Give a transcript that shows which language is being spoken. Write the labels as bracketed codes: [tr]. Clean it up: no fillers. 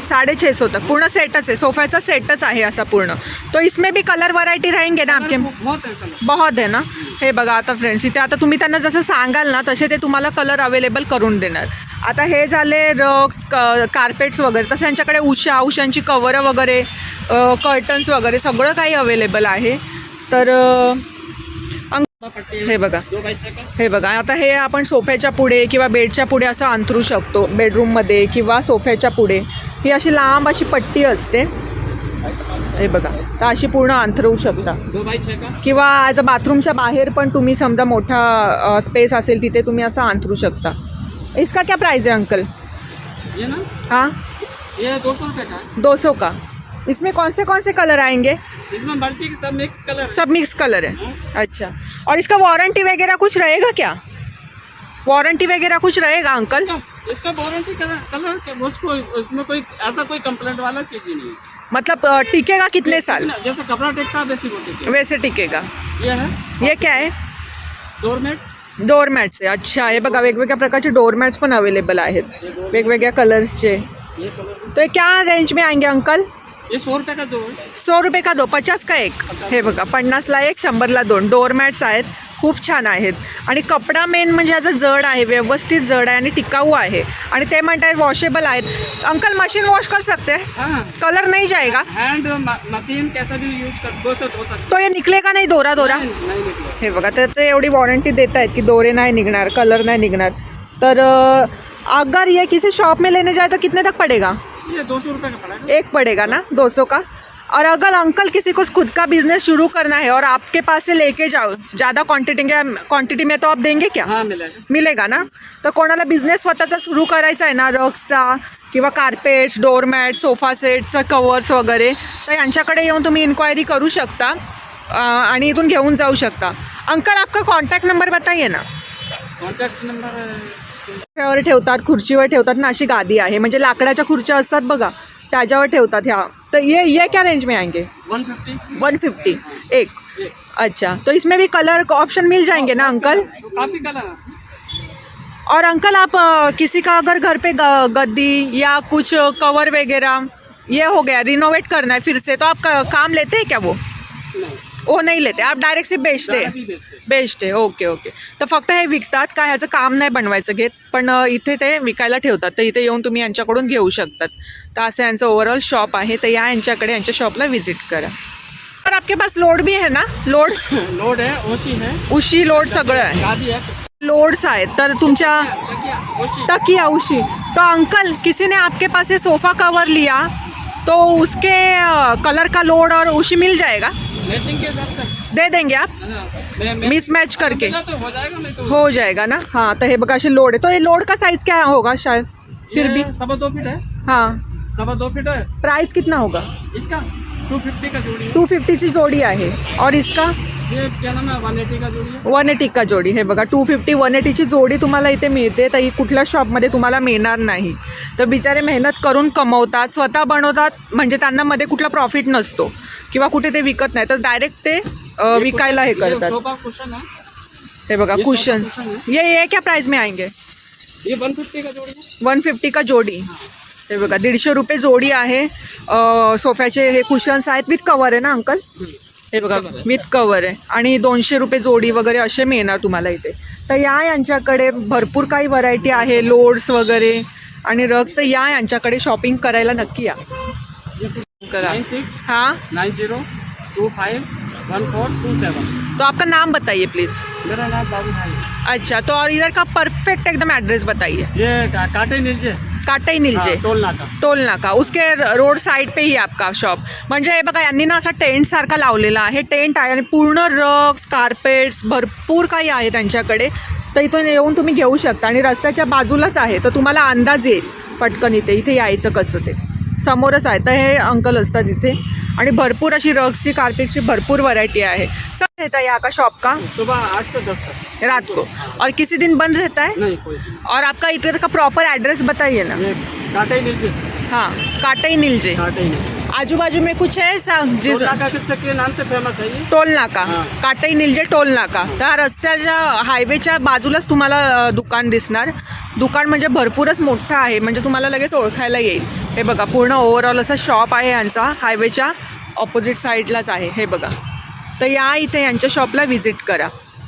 [mr] 650 तक पूर्ण सेटच आहे, सोफ्याचा सेटच आहे असा पूर्ण। [hi] तो इसमें भी कलर वैरायटी रहेंगे ना आपके? बहुत है ना। [mr] हे बघा आता फ्रेंड्स, इथे आता तुम्ही त्यांना जसं सांगाल ना तसे ते तुम्हाला कलर अवेलेबल करून देणार। आता हे झाले रग्स, कार्पेट्स वगैरे, तसं यांच्याकडे उशांची कवरं वगैरे, कर्टन्स वगैरे सगळं काही अवेलेबल आहे। तर हे बघा, हे बघा, आता हे आपण सोफ्याच्या पुढे किंवा बेडच्या पुढे असं अंथरू शकतो, बेडरूममध्ये किंवा सोफ्याच्या पुढे। ही अशी लांब अशी पट्टी असते, हे बघा, तर अशी पूर्ण अंथरवू शकता। किंवा ॲज अ बाथरूमच्या बाहेर पण तुम्ही समजा मोठा स्पेस असेल तिथे तुम्ही असं अंथरू शकता। [hi] इसका क्या प्राइस है अंकल? ये ना, हाँ, ये 200 रुपये का है। 200 का। इसमें कौन से कलर आएंगे? इसमें मल्टी सब मिक्स कलर। सब मिक्स कलर है। अच्छा, और इसका वारंटी वगैरह कुछ रहेगा क्या? वारंटी वगैरह कुछ रहेगा अंकल? इसका वारंटी कलर उसको, इसमें कोई ऐसा कोई कंप्लेंट वाला चीज ही नहीं है। मतलब टिकेगा कितने साल? जैसे कपड़ा टिकता वैसे वो टिकेगा। वैसे टिकेगा। ये है, ये क्या है? [en] doormats [mr] आहे। अच्छा, हे बघा वेगवेगळ्या प्रकारचे डोरमॅट्स पण अवेलेबल आहेत, वेगवेगळ्या कलर्सचे। [hi] तो ये क्या रेंज में आएंगे अंकल? ये 100 रुपये का 2 है। 100 रुपये का 2, 50 का 1। [mr] हे बघा 50ला 1, 100ला 2 डोरमॅट्स आहेत, खूप छान आहेत। आणि कपडा मेन म्हणजे याचा जड आहे, व्यवस्थित जड आहे आणि टिकाऊ आहे। आणि ते म्हणतात वॉशेबल आहेत। [hi] अंकल मशीन वॉश कर सकते हैं? हाँ, कलर नहीं जाएगा? हैंड मशीन कैसा भी यूज कर दो सकते। तो ये निकलेगा नहीं दोरा? नहीं निकलेगा। [mr] हे बघा, तर ते एवढी वॉरंटी देत आहेत की दोरे नाही निघणार, कलर नाही निघणार। तर [hi] अगर ये किसी शॉप में लेने जाए तो कितने तक पड़ेगा? ये 200 रुपये का पड़ेगा। एक पड़ेगा ना 200 का। और अगर अंकल किसी को खुद का बिजनेस शुरू करना है और आपके पास से लेके जाओ ज़्यादा क्वांटिटी में तो आप देंगे क्या? हाँ मिलेगा। मिलेगा ना। [mr] तर कोणाला बिझनेस स्वतःचा सुरू करायचा आहे ना, रग्सचा किंवा कार्पेट्स, डोरमॅट, सोफा सेटचं कवर्स वगैरे, तर यांच्याकडे येऊन तुम्ही इन्क्वायरी करू शकता आणि इथून घेऊन जाऊ शकता। [hi] अंकल आपका कॉन्टॅक्ट नंबर बताइए ना। कॉन्टॅक्ट नंबर [mr] सोफ्यावर ठेवतात, खुर्चीवर ठेवतात ना, अशी गादी आहे, म्हणजे लाकडाच्या खुर्च्या असतात बघा त्याच्यावर ठेवतात ह्या। [hi] तो ये क्या रेंज में आएंगे? 150। 150 एक। अच्छा, तो इसमें भी कलर का ऑप्शन मिल जाएंगे ना अंकल? काफ़ी कलर है। और अंकल आप किसी का अगर घर पे गद्दी या कुछ कवर वगैरह ये हो गया, रिनोवेट करना है फिर से, तो आप काम लेते हैं क्या? वो नहीं लेते, आप डायरेक्ट से बेचते। Okay okay. [mr] तर फक्त हे विकतात का, ह्याचं काम नाही बनवायचं घेत, पण इथे ते विकायला ठेवतात, तर इथे येऊन तुम्ही यांच्याकडून घेऊ शकतात। तर असं यांचं ओव्हरऑल शॉप आहे, तर या यांच्याकडे यांच्या शॉपला व्हिजिट करा। तर [hi] आपके पास लोड भी है ना? लोड लोड है, ओशी है, [mr] उशी लोड सगळं आहे, [hi] गादी है, [mr] लोड्स आहेत। तर तुमच्या [hi] तकिया, ओशी। तकिया उशी। तो अंकल किसी ने आपके पास से सोफ़ा कवर लिया तो उसके कलर का लोड और उशी मिल जाएगा? मैचिंग के हिसाब से दे देंगे आप मिसमैच करके? तो हो जाएगा, नहीं तो हो जाएगा ना। हाँ, तो [mr] हे बघा असे [hi] लोड है, तो ये लोड का साइज क्या होगा शायद? फिर भी 2.25 फीट है। हाँ, 2.25 फीट है। प्राइस कितना होगा? इसका 250 का जोड़ी है। [mr] 250 ची जोडी आहे। [hi] और इसका ये क्या नाम है, 180 का जोड़ी है। 180 का जोडी। [mr] हे बघा 250 180 ची जोडी तुम्हाला इथे मिळते, तर ही कुठल्या शॉपमध्ये तुम्हाला मिळणार नाही। तर बिचारे मेहनत करून कमवतात, स्वतः बनवतात, म्हणजे त्यांना मध्ये कुठला प्रॉफिट नसतो किंवा कुठे ते विकत नाही, तर डायरेक्ट ते विकायला हे करतात। [hi] सोफा कुशन है। [mr] हे बघा [hi] कुशन, ये क्या प्राइस में आएंगे? ये 150 का जोड़ी है। 150 का जोडी। [mr] हे बघा 150 रुपये जोडी आहे। सोफ्याचे हे कुशन्स आहेत, विथ कवर आहे ना [hi] अंकल? [mr] हे बघा विथ कवर आहे, आणि 200 रुपये जोडी वगैरे असे मिळणार तुम्हाला इथे। तर या यांच्याकडे भरपूर काही व्हरायटी आहे, लोड्स वगैरे आणि रग्स, तर या यांच्याकडे शॉपिंग करायला नक्की या। करा। 96 [hi] हाँ, 90251427। तो आपका नाम बताइए प्लीज़। मेरा नाम बाबू भाई है। अच्छा, तो और इधर का परफेक्ट एकदम एड्रेस बताइए। ये काटे नीचे, काटाई नीलजे, टोल नाका। टोल नाका, उसके रोड साईड पे ही आपका शॉप। [mr] म्हणजे हे बघा यांनी ना असा टेंट सारखा लावलेला आहे, टेंट आहे आणि पूर्ण रग्स, कार्पेट्स भरपूर काही आहे त्यांच्याकडे, तर इथून येऊन तुम्ही घेऊ शकता आणि रस्त्याच्या बाजूलाच आहे, तर तुम्हाला अंदाज येईल पटकन इथे यायचं कसं, ते समोरच आहे। तर हे अंकल असतात इथे आणि भरपूर अशी रग्सची, कार्पेटची भरपूर व्हरायटी आहे। [hi] सब रहता है यहाँ का शॉप का? सुबह 8 से 10 तक, रात को। और किसी दिन बंद रहता है? नहीं कोई। और आपका इधर का प्रॉपर एड्रेस बताइए ना। ये काटे नीचे, हाँ, काटाई नीलजे। काटे नीचे। आजू बाजू में कुछ है जिस टोल नाका किसके नाम से फेमस है ये? टोल नाका, हां. काटाई नीलजे टोल नाका। [mr] त्या रस्त्याच्या हायवेच्या बाजूलाच तुम्हाला दुकान दिसणार। दुकान म्हणजे भरपूरच मोठं आहे, म्हणजे तुम्हाला लगेच ओळखायला येईल। हे बघा पूर्ण ओव्हरऑल असा शॉप आहे यांचा, हायवेच्या ऑपोजिट साईडलाच आहे। हे बघा, तर या इथे यांच्या शॉपला व्हिजिट करा।